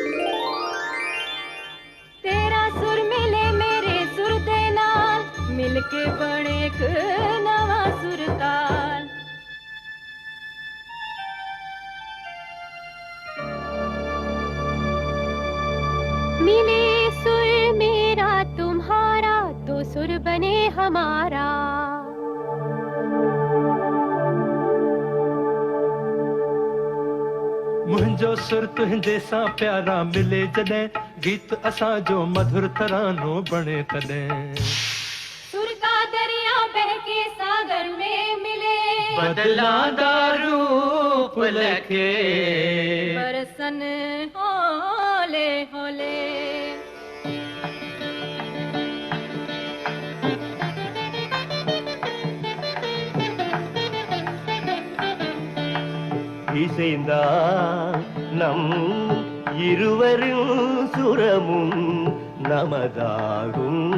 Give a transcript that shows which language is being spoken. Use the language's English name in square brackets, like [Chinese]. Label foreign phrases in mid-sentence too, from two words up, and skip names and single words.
[Punjabi] ਤੇਰਾ ਸੁਰ ਮਿਲੇ ਮੇਰੇ ਸੁਰ ਦੇ ਨਾਲ ਮਿਲਕੇ ਬਣੇ ਇਕ ਨਵਾ ਸੁਰ ਤਾਲ। [Hindi] मिले सुर मेरा तुम्हारा तो सुर बने हमारा। [Sindhi] मुंहिंजो सुर तुंहिंजे सां प्यारा मिले जॾहिं गीत असां जो मधुर तरानो बणे तॾहिं। [Hindi] सुर का दरिया बहके सागर में मिले [Punjabi] ਬਦਲਾਂਦਾ ਰੂਪ ਲਖੇ ਬਰਸਨ ਹੋਲੇ ਹੋਲੇ। [Tamil] இசைந்தா நம் இருவரும் சுரமும் நமதாகும்.